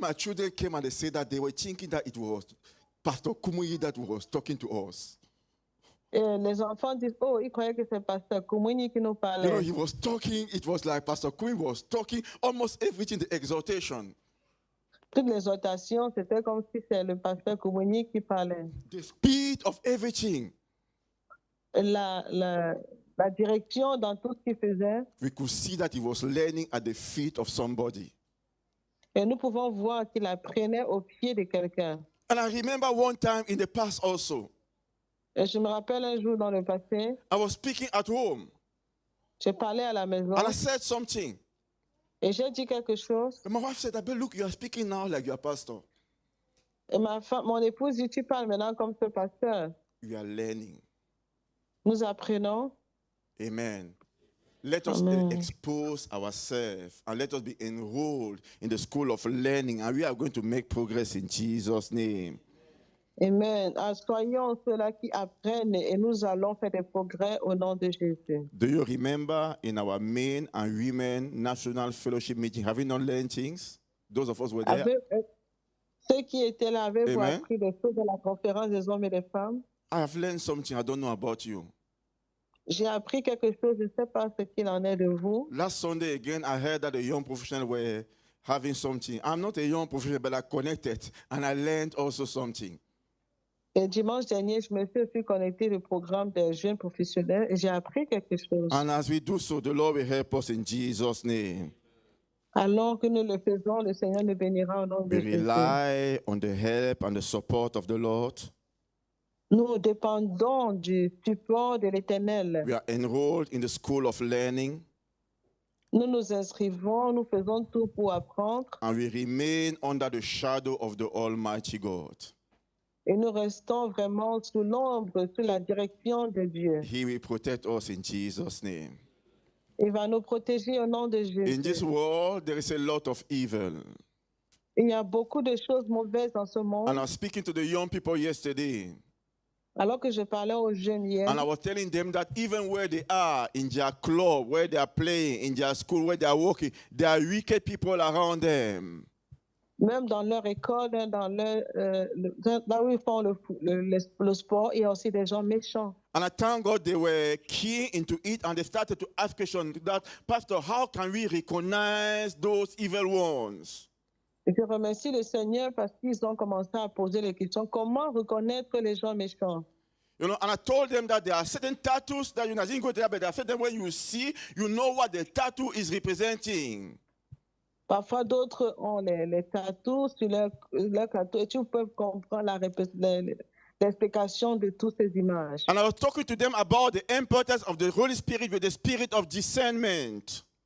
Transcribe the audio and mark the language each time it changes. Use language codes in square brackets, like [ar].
[en] my children came and they said that they were thinking that it was Pastor Kumuyi that was talking to us. [fr] Et les enfants disent, oh, ils croyaient que c'est pasteur Koumouni qui nous [en] You know, [fr] parlait. [en] he was talking, it was like Pastor Kumuyi was talking almost everything, the exhortation. [fr] Toutes les exhortations, c'était comme si c'est le pasteur Koumouni qui parlait. [en] The speed of everything. [fr] La direction dans tout ce qu'il faisait. [en] We could see that he was learning at the feet of somebody. [fr] Et nous pouvons voir qu'il apprenait au pied de quelqu'un. [en] And I remember one time in the past also, [fr] Et je me rappelle un jour dans le passé, [en] I was speaking at home [fr] j'ai parlé à la maison [en] and I said something. [fr] et j'ai dit quelque chose. [en] And my wife said, "But look, you are speaking now like you are pastor." [fr] Et mon épouse dit, tu parles maintenant comme ce pasteur. [en] We are learning. [fr] Nous apprenons. [en] Amen. Let us Amen. expose ourselves and let us be enrolled in the school of learning, and we are going to make progress in Jesus' name. Amen. [fr] Soyons ceux-là qui apprennent et nous allons faire des progrès au nom de Jésus. [en] Do you remember in our men and women national fellowship meeting, have we not learned things? Those of us were there. [fr] Ceux qui étaient là, avez-vous Amen. appris des choses de la conférence des hommes et des femmes? [en] I have learned something I don't know about you. [fr] J'ai appris quelque chose, je ne sais pas ce qu'il en est de vous. [en] Last Sunday again, I heard that the young professionals were having something. I'm not a young professional, but I connected and I learned also something. [fr] Et dimanche dernier, je me suis aussi connecté au programme des jeunes professionnels et j'ai appris quelque chose. [en] And as we do so, the Lord will help us in Jesus' name. [fr] Alors que nous le faisons, le Seigneur nous bénira au nom de [en] We [fr] Jésus. [en] rely on the help and the support of the Lord. [fr] Nous dépendons du support de l'Éternel. [en] We are enrolled in the school of learning [fr] Nous nous inscrivons, nous faisons tout pour apprendre [en] and we remain under the shadow of the Almighty God. [fr] et nous restons vraiment sous l'ombre, sous la direction de Dieu. [en] He will protect us in Jesus' name. [fr] Il va nous protéger au nom de [en] In this [fr] Jésus. [en] world, there is a lot of evil. [fr] Il y a beaucoup de choses mauvaises dans ce monde. [en] And I was speaking to the young people yesterday, [fr] Alors que je parlais aux jeunes hier, [en] and I was telling them that even where they are, in their club, where they are playing, in their school, where they are working, there are wicked people around them. [fr] même dans leur école, dans là où ils font le sport, il y a aussi des gens méchants. [en] And I thank God they were keen into it and they started to ask questions that, Pastor, how can we recognize those evil ones? [fr] Et je remercie le Seigneur parce qu'ils ont commencé à poser les questions. Comment reconnaître les gens méchants? [en] You know, and I told them that there are certain tattoos that I didn't go there, but there are certain when you see, you know what the tattoo is representing. [fr] Parfois, d'autres ont les tatous sur leur tatou et tu peux comprendre l'explication de toutes ces images. [en] And I was talking to them about the importance of the Holy Spirit with the spirit of discernment.